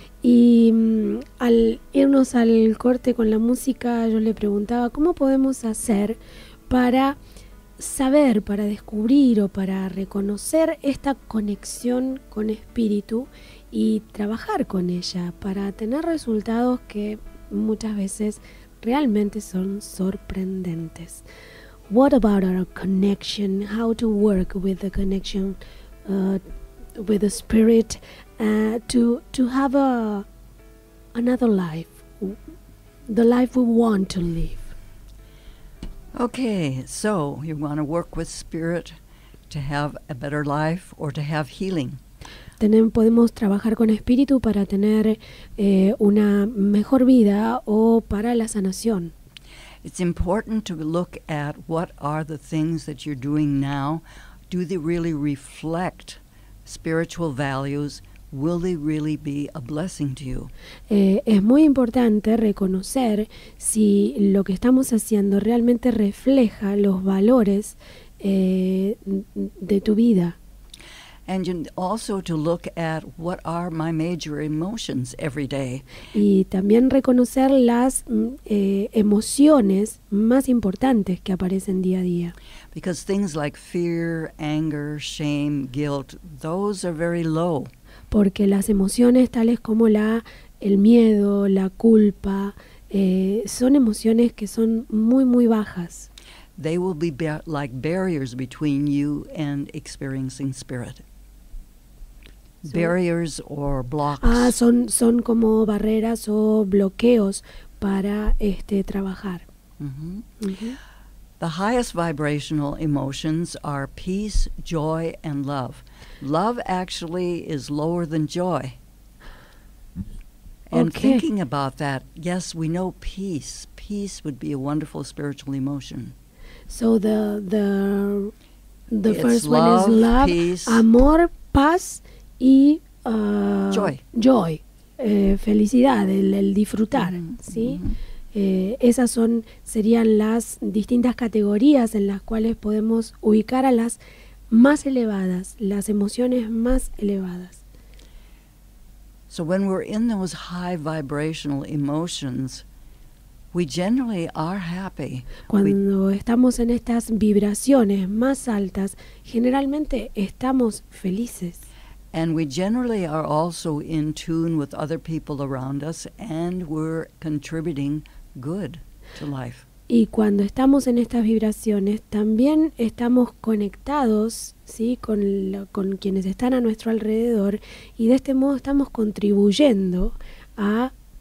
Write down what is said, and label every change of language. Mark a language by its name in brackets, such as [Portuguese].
[Spanish] Y al irnos al corte con la música, yo le preguntaba cómo podemos hacer para saber, para descubrir o para reconocer esta conexión con espíritu y trabajar con ella para tener resultados que muchas veces realmente son sorprendentes. [English] What about our connection? How to work with the connection with the spirit to have another life, the life we want to live. Okay, so you want to work with spirit to have a better life or to have healing. [Spanish] Podemos trabajar con espíritu para tener una mejor vida o para la sanación. [English] It's important to look at what are the things that you're doing now. Do they really reflect spiritual values? Will they really be a blessing to you? [Spanish] Es muy importante reconocer si lo que estamos haciendo realmente refleja los valores de tu vida. [English] And also to look at what are my major emotions every day. [Spanish] Y también reconocer las emociones más importantes que aparecen día a día. [English] Because things like fear, anger, shame, guilt, those are very low. [Spanish] Porque las emociones tales como el miedo, la culpa, son emociones que son muy, muy bajas. [English] They will be like barriers between you and experiencing spirit. Barriers or blocks. [Spanish] Son como barreras o bloqueos para trabajar. Mm-hmm. Mm-hmm. [English] The highest vibrational emotions are peace, joy, and love. Love actually is lower than joy. And thinking about that, yes, we know peace. Peace would be a wonderful spiritual emotion. So the first love, one is love, peace, [Spanish] amor, paz y [English] joy. [Spanish] Felicidad, el disfrutar, Mm-hmm. ¿sí? Mm-hmm. Esas serían las distintas categorías en las cuales podemos ubicar a las más elevadas, las emociones más elevadas. [English] So when we're in those high vibrational emotions, we generally are happy. [Spanish] Cuando estamos en estas vibraciones más altas, generalmente estamos felices. [English] And we generally are also in tune with other people around us, and we're contributing good to life. [Spanish] Y cuando estamos en estas vibraciones, también estamos conectados, ¿sí?, con quienes están a nuestro alrededor, y de este modo estamos contribuyendo a